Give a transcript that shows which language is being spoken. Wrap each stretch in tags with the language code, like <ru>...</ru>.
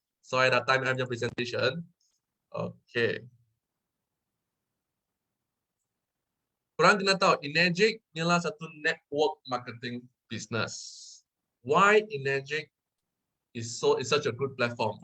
<ms>So, I dah time I punya presentation.</ms> <en>Okay.</en> <ms>Korang kena tahu, Enagic ni adalah satu network marketing business.</ms> <en>Why Enagic is such a good platform?</en>